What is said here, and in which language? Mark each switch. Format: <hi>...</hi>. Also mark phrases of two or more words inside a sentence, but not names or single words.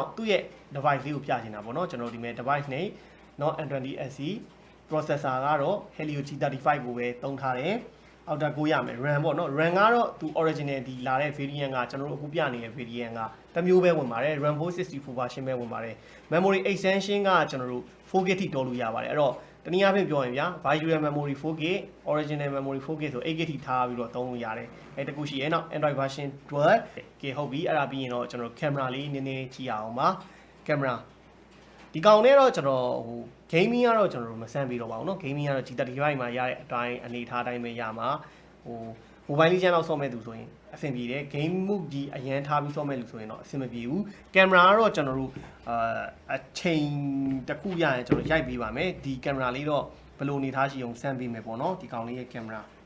<my>သူ့ရဲ့ device လေးကိုပြချင်တာပေါ့နော်ကျွန်တော်ဒီမဲ့ device နဲ့နော် N20SE processor ကတော့ Helio G35 ကိုပဲသုံးထားတယ်အောက်တာကိုရမယ် RAM ပေါ့နော် RAM ကတော့သူ original ဒီလာတဲ့ variant ကကျွန်တော်တို့အခုပြနေတဲ့ variant ကတစ်မျိုးပဲ ဝင်ပါတယ် RAM 464 version ပဲဝင်ပါတယ်</my> <en>memory extension</en> <my>ကကျွန်တော်တို့ 4GB ထိတိုးလို့ရပါတယ်အဲ့တော့တနည်းအားဖြင့်ပြောရင်ဗျာ</my> <en>virtual memory</en> <my>4GB</my> <en>original memory</en> <my>4GB ဆို 8GB ထိ ထားပြီးတော့သုံးလို့ရတယ်အဲ့တခုရှိရဲ့နောက် Android version 12 ကဟုတ်ပြီအဲ့ဒါပြီးရင်တော့ကျွန်တော် camera လေးနည်းနည်းကြည့်အောင်ပါ camera ဒီကောင်နဲ့တော့ကျွန်တော်ဟို gaming ကတော့ကျွန်တော်တို့မဆန်းပြီးတော့ပါဘူးเนาะ gaming ကတော့ G35 မှာရတဲ့အတိုင်းအနေထားတိုင်းပဲရမှာဟို mobile legend လောက်ဆော့မဲ့သူဆိုရင်အဆင်ပြေတယ်</my> <en>game move</en> <my>ကြီးအရန်ထားပြီးဆော့မဲ့လူဆိုရင်တော့အဆင်မပြေဘူး camera ကတော့ကျွန်တော်တို့အချိန်တစ်ခုရရင်ကျွန်တော်ရိုက်ပေးပါမယ်ဒီ camera လေးတော့ဘယ်လိုအနေထားရှိအောင်ဆန်းပေးမယ်ပေါ့เนาะဒီကောင်လေးရဲ့ camera</my>